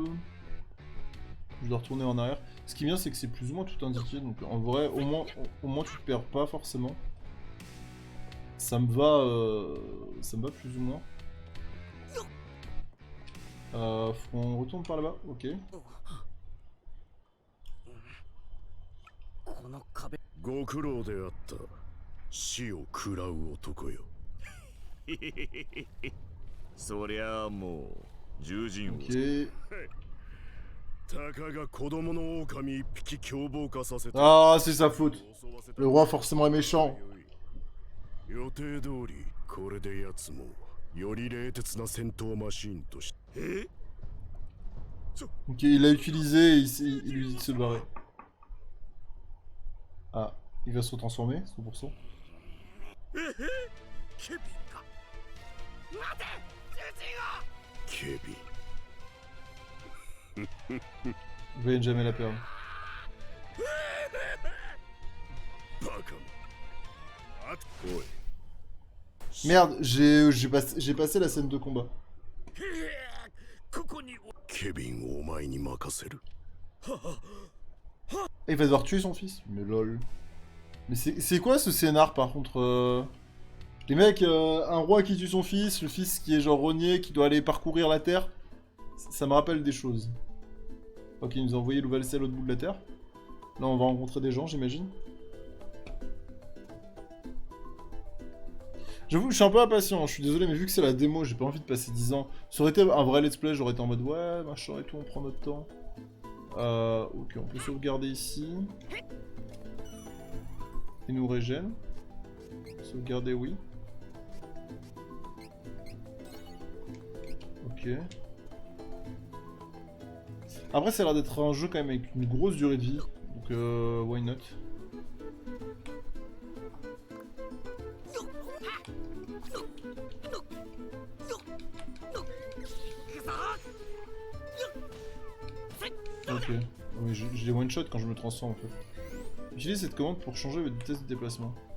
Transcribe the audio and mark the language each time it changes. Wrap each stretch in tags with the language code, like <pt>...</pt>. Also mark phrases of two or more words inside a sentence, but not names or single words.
<fr>Je dois retourner en arrière. Ce qui est bien, c'est que c'est plus ou moins tout indiqué, donc en vrai, au moins tu te perds pas forcément. Ça me va plus ou moins. Faut qu'on retourne par là-bas, ok.</fr> <ja>ご苦労であった。死を食らう男よ。そりゃあもう獣人を。</ja> <fr>Ok.</fr> <ja>たかが子供の狼一匹凶暴化させた。</ja> <fr>Ah, c'est sa faute. Le roi forcément est méchant.</fr> <ja>予定通りこれで奴もより冷徹な戦闘マシンとして。</ja> <fr>Ok, il l'a utilisé et il lui dit de se barrer. Ah, il va se retransformer, 100%. Kevin. Vous voyez jamais la perdre. Merde, j'ai passé la scène de combat. Kevin,</fr> <ja>お前に任せる。</ja> <fr>Et il va devoir tuer son fils. Mais lol. Mais c'est quoi ce scénar par contre Les mecs, un roi qui tue son fils, le fils qui est genre rogné, qui doit aller parcourir la terre. Ça me rappelle des choses. Ok, il nous a envoyé Louvalsé à l'autre bout de la terre. Là, on va rencontrer des gens, j'imagine. J'avoue, je suis un peu impatient, je suis désolé, mais vu que c'est la démo, j'ai pas envie de passer 10 ans. Ça aurait été un vrai</fr> <en>let's play,</en> <fr>j'aurais été en mode ouais, machin et tout, on prend notre temps. Ok, on peut sauvegarder ici. Il nous régène. Sauvegarder, oui. Ok. Après, ça a l'air d'être un jeu quand même avec une grosse durée de vie. Donc,</fr> <en>why not?</en> <fr>Ok. Oui, j'ai</fr> <en>one shot</en> <fr>quand je me transforme en fait. Utilisez cette commande pour changer votre vitesse de déplacement.</fr>